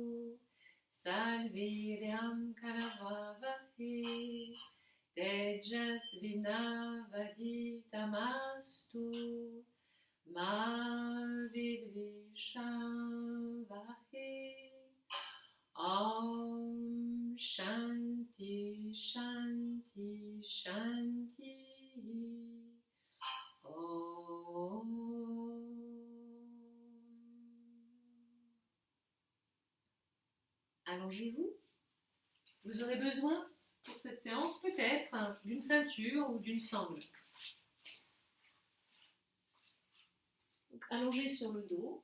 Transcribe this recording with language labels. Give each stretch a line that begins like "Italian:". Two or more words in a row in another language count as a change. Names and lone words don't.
Sanskrit: वीर्यं करवावहै, तेजस्विनावधीतमस्तु, मा विद्विषावहै. ॐ शान्तिः शान्तिः शान्तिः. Om.
French: Allongez-vous. Vous aurez besoin pour cette séance peut-être d'une ceinture ou d'une sangle. Donc, allongez sur le dos.